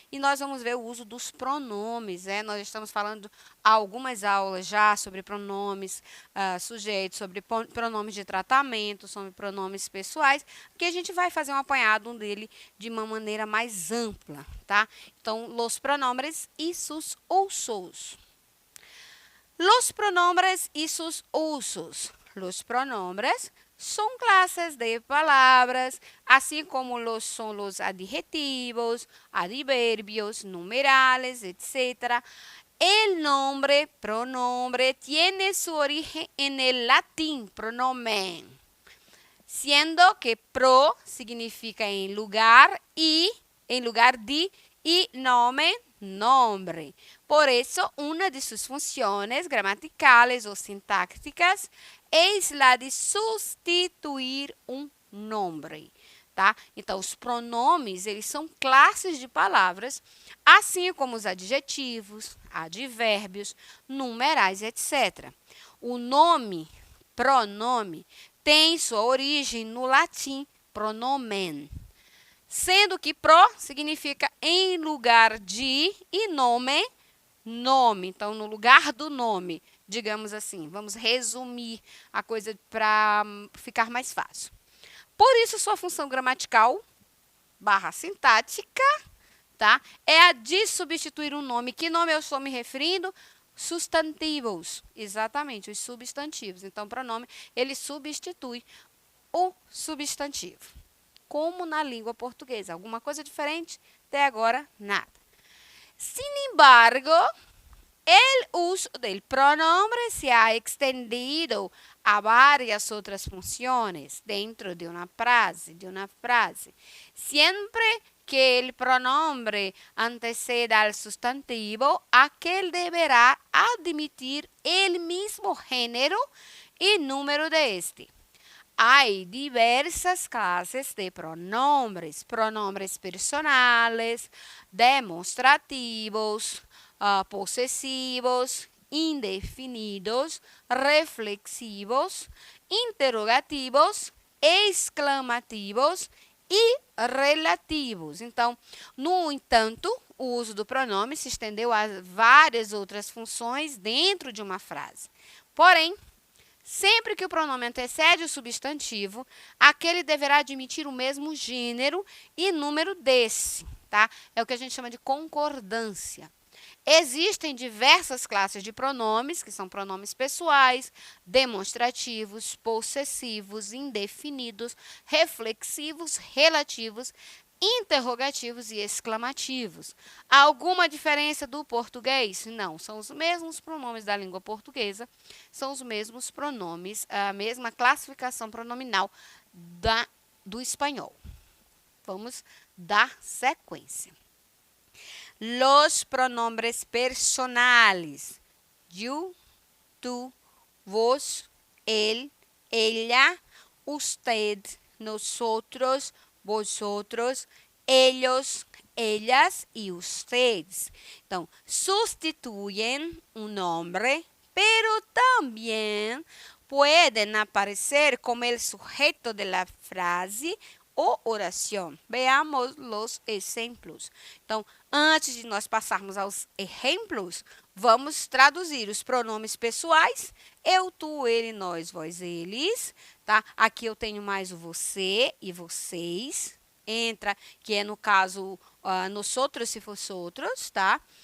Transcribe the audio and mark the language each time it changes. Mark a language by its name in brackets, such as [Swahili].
[Portuguese] E nós vamos ver o uso dos pronomes, né? Nós estamos falando algumas aulas já sobre pronomes sujeitos, sobre pronomes de tratamento, sobre pronomes pessoais, que a gente vai fazer um apanhado dele de uma maneira mais ampla, tá? [Spanish] Então, los pronombres y sus usos. Los pronombres y sus usos. Los pronombres son clases de palabras, así como son los adjetivos, adverbios, numerales, etc. El nombre, pronombre, tiene su origen en el latín, pronomen, siendo que pro significa en lugar de, y nomen, nombre. Por eso, una de sus funciones gramaticales o sintácticas es la de substituir [Portuguese] um nome, tá? Então, os pronomes, eles são classes de palavras, assim como os adjetivos, advérbios, numerais, etc. O nome, pronome, tem sua origem no latim pronomen, sendo que pro significa em lugar de e nome, nome. Então, no lugar do nome, digamos assim. Vamos resumir a coisa para ficar mais fácil. Por isso, sua função gramatical / sintática, tá? É a de substituir um nome. Que nome eu estou me referindo? substantivos, exatamente, os substantivos. Então, o pronome, ele substitui o substantivo, como na língua portuguesa. Alguma coisa diferente? Até agora, nada. [Spanish] Sin embargo, el uso del pronombre se ha extendido a varias otras funciones dentro de una frase. Siempre que el pronombre anteceda al sustantivo, aquel deberá admitir el mismo género y número de este. Hay diversas clases de pronombres: pronombres personales, demostrativos, posesivos, indefinidos, reflexivos, interrogativos, exclamativos e relativos. [Portuguese] Então, no entanto, o uso do pronome se estendeu a várias outras funções dentro de uma frase. Porém, sempre que o pronome antecede o substantivo, aquele deverá admitir o mesmo gênero e número desse, tá? É o que a gente chama de concordância. Existem diversas classes de pronomes, que são pronomes pessoais, demonstrativos, possessivos, indefinidos, reflexivos, relativos, interrogativos e exclamativos. Há alguma diferença do português? Não, são os mesmos pronomes da língua portuguesa, são os mesmos pronomes, a mesma classificação pronominal do espanhol. Vamos dar sequência. [Spanish] Los pronombres personales: yo, tú, vos, él, ella, usted, nosotros, vosotros, ellos, ellas y ustedes. Então, sustituyen un nombre, pero también pueden aparecer como el sujeto de la frase [Portuguese] ou oração. Veamos os exemplos. Então, antes de nós passarmos aos exemplos, vamos traduzir os pronomes pessoais: eu, tu, ele, nós, vós, eles, tá? Aqui eu tenho mais o você e vocês. Entra, que é no caso, nosotros se fosse outros, tá?